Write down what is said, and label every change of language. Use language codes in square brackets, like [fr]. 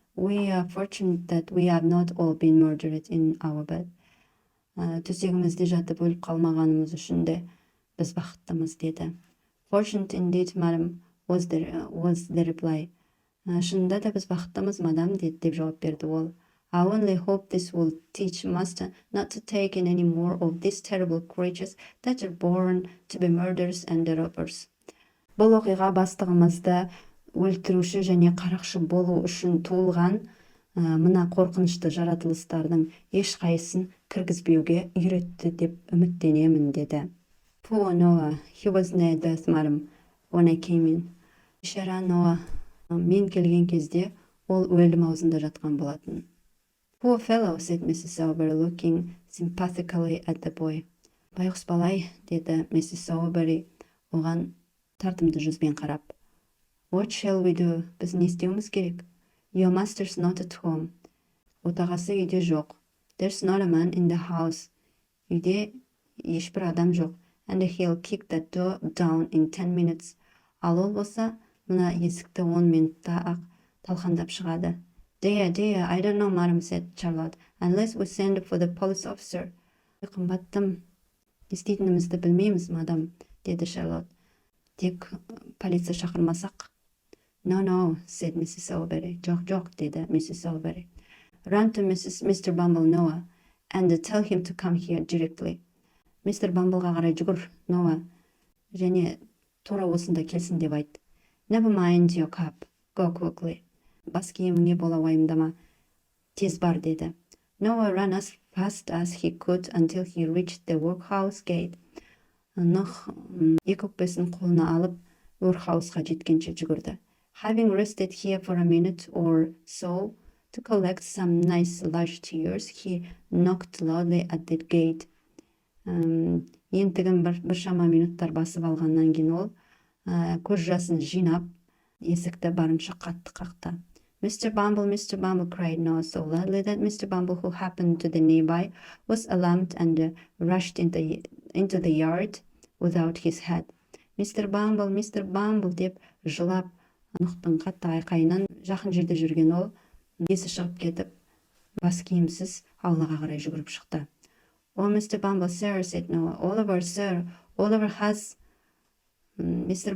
[en] We are fortunate that we have not all been murdered in our bed. [kk] Төсегімізде жатып өліп қалмағанымыз үшін де біз бақыттымыз, деді. [en] Fortunate indeed, madam, was the reply. [kk] Шынында да біз бақыттымыз, мадам, деп жауап берді ол. [en] I only hope this will teach master not to take in any more of these terrible creatures that are born to be murderers and robbers. [kk] Бұл оқиға бастығымызды өлтіруші және қарақшы болу үшін туылған мына қорқынышты жаратылыстардың ешқайсысын кіргізбеуге үйретті деп үміттенемін, деді. [en] Poor Noah, he was near death, madam, when I came in. [kk] Бейшара Ноа, мен келген кезде ол өлім аузында жатқан болатын. [en] Poor fellow, said Mrs. Sowerberry, looking sympathetically at the boy. [kk] Байғұс балай, деді Mrs. Sowerberry, оған тартымды жүзбен қарап. [en] What shall we do? [kk] Біз не істеуіміз керек? [en] Your master's not at home. [kk] Отағасы үйде жоқ. [en] There's not a man in the house. [kk] Үйде ешбір адам жоқ. [en] And he'll kick the door down in 10 minutes. [kk] Ал ол болса, мына есікті 10 минутта ақ талқандап шығады. [en] Dear, I don't know, madam, said Charlotte, unless we send for the police officer. [kk] Қымбаттым, не істейтінімізді білмейміз, мадам, деді Шарлотт. Тек полиция шақырмасақ. [en] No, said Mrs. Sowerberry. [kk] Жоқ, деді Mrs. [en] Sowerberry. Run to Mr. Bumble, Noah, and tell him to come here directly. [kk] Мистер Бамблға қарай жүгір, Ноа, және тура осында келсін деп айт. [en] Never mind your cap, go quickly. [kk] Бас киіміңе бола уайымдама, тез бар, деді. [en] Noah ran as fast as he could until he reached the workhouse gate. [kk] Нұх екі өкпесін қолына алып, workhouse-ға жеткенше жүгірді. [en] Having rested here for a minute or so to collect some nice large tears, he knocked loudly at the gate. [kk] Ентігін бір шама минуттар басып алғаннан кейін ол көз жасын жинап, есікті барынша қатты қақты. [en] Mr. Bumble, cried Noah so loudly that Mr. Bumble, who happened to the nearby, was alarmed and rushed into the yard without his hat. Mr. [kk] Bumble, деп жылап, Нұқтың қатты айқайынан жақын жерде жүрген ол, есі шығып кетіп, бас киімсіз аулаға қарай жүгіріп шықты. [en] Oh, Mr. Bumble, sir, said Noah. Oliver, sir. Oliver has... Mr.